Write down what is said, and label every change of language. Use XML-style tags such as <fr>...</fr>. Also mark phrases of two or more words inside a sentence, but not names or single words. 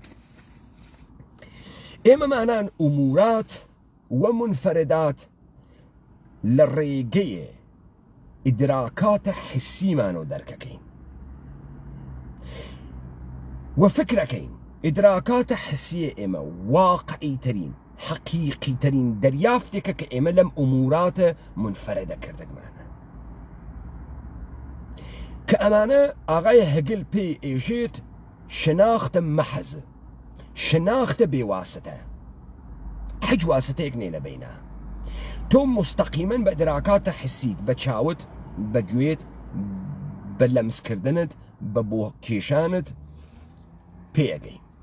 <sdh>ئێمە مانان ئومورات و منفەردات لە ڕێگەیە ئیدراکاتە حسیمانەوە دەرکەکەین و فکرەکەین ئیدراکاتە حسیە ئێمە واقعی ترین حقیقی ترین دەریافتێکە کە ئێمە لەم ئوموراتە منفەرەدە کردەکمانە کە ئەمانە ئاغای هەگل پێی ئێژێت شناختە مەحەز شناختە بێواسطە هیچ واسطەیەک نێ لە بینە تۆ مستەقیمەن بە دراکاتە حسیت بە چاوت بە گوێت بە لەمسکردنت بە بۆ کێشانت پێگەی</sdh>